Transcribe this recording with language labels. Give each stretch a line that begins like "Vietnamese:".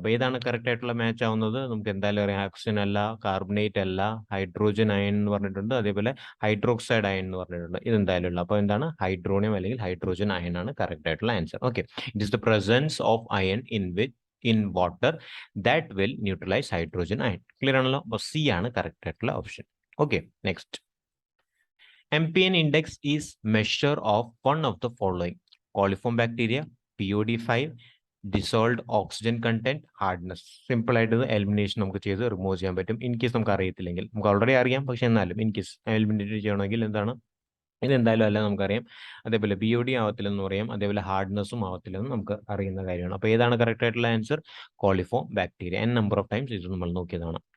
Malayalam: അപ്പോൾ ഏതാണ് കറക്റ്റ് ആയിട്ടുള്ള മാച്ച് ആവുന്നത്? നമുക്ക് എന്തായാലും അറിയാം, ഓക്സിജൻ അല്ല, കാർബണേറ്റ് അല്ല, ഹൈഡ്രോജൻ അയൺ എന്ന് പറഞ്ഞിട്ടുണ്ട്, അതേപോലെ ഹൈഡ്രോക്സൈഡ് അയൺ എന്ന് പറഞ്ഞിട്ടുണ്ട്. ഇത് എന്തായാലും ഉള്ള. അപ്പോൾ എന്താണ്? ഹൈഡ്രോണിയം അല്ലെങ്കിൽ ഹൈഡ്രോജൻ അയൺ ആണ് കറക്റ്റ് ആയിട്ടുള്ള answer.
English: Okay, it is the presence of iron in water that will neutralize hydrogen ion.
Malayalam: Clear ആണല്ലോ? അപ്പോൾ സി ആണ് കറക്റ്റ് ആയിട്ടുള്ള option. Okay, next.
English: MPN index is measure of one of the following: coliform bacteria, POD5, dissolved oxygen content, hardness.
Malayalam: Simple ആയിട്ട് elimination നമുക്ക് ചെയ്ത് remove ചെയ്യാൻ പറ്റും. In case നമുക്ക് അറിയത്തില്ലെങ്കിൽ, നമുക്ക് ഓൾറെഡി അറിയാം, പക്ഷെ എന്നാലും ഇൻ കേസ് എലിമിനേറ്റ് ചെയ്യണമെങ്കിൽ എന്താണ്? ഇതെന്തായാലും അല്ല നമുക്കറിയാം. അതേപോലെ BOD ആവത്തില്ലെന്ന് പറയാം, അതേപോലെ ഹാർഡ്നെസ്സും ആവത്തില്ലെന്ന് നമുക്ക് അറിയുന്ന കാര്യമാണ്. അപ്പോൾ ഏതാണ് കറക്റ്റ് ആയിട്ടുള്ള answer? Coliform bacteria. n number of times ഇത് നമ്മൾ നോക്കിയതാണ്.